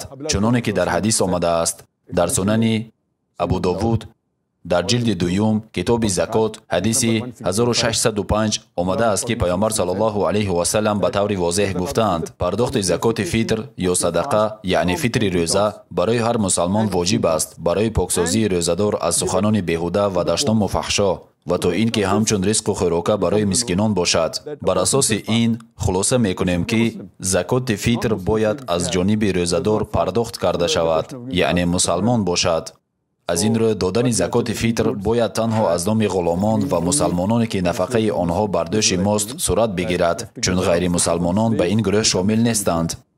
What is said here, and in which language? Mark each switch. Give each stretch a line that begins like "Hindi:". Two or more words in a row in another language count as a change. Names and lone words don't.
Tajik: чуноне ки дар ҳадис омадааст дар сунани Абу Довуд дар ҷилди 2 китоби Закот ҳадиси 1605 омадааст, ки паёмбар саллаллоҳу алайҳи васалам ба таври возеҳ гуфтанд: пардохти закоти фитр ё садақа, яъне фитри рӯза, барои ҳар мусалмон воҷиб аст, барои поксозии рӯзадор аз суханони беҳуда ва даштому фаҳшо ва то ин ки ҳамчун ризқ ва хӯрока барои мискинон бошад. бар асоси ин хулоса мекунем ки закоти фитр бояд аз ҷониби рӯзадор пардохт карда шавад, яъне мусалмон бошад. аз ин рӯ додани закоти фитр бояд танҳо аз номи ғуломон ва мусалмононе ки нафақаи онҳо бар дӯши мост сурат бигирад, чун ғайри мусалмонон ба ин гурӯҳ шомил нестанд.